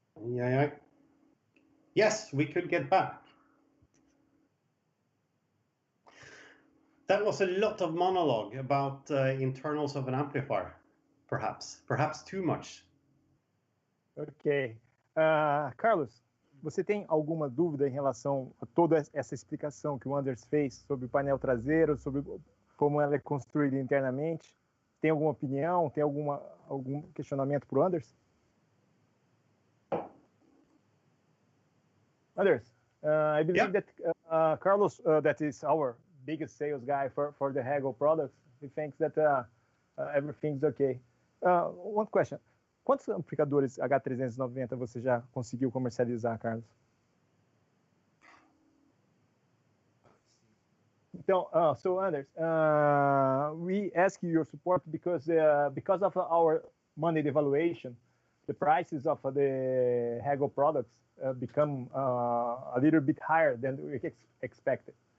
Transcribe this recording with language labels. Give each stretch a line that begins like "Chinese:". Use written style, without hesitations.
English: Yeah. Yes, we could get back. That was a lot of monologue about internals of an amplifier, perhaps too much. Ok.
Portuguese: Carlos, você tem alguma dúvida em relação a toda essa explicação que o Anders fez sobre o painel traseiro, sobre como ela é construída internamente? Tem alguma opinião? Tem algum questionamento para o Anders?
English: Anders, I believe that Carlos, that is our biggest sales guy for the Hegel products. He thinks that everything's okay. One question.
Portuguese: Quantos amplificadores H390 você já conseguiu comercializar, Carlos? Então,
English: so Anders, we ask you your support because of our money devaluation, the prices of the Hegel products become a little bit higher than we expected.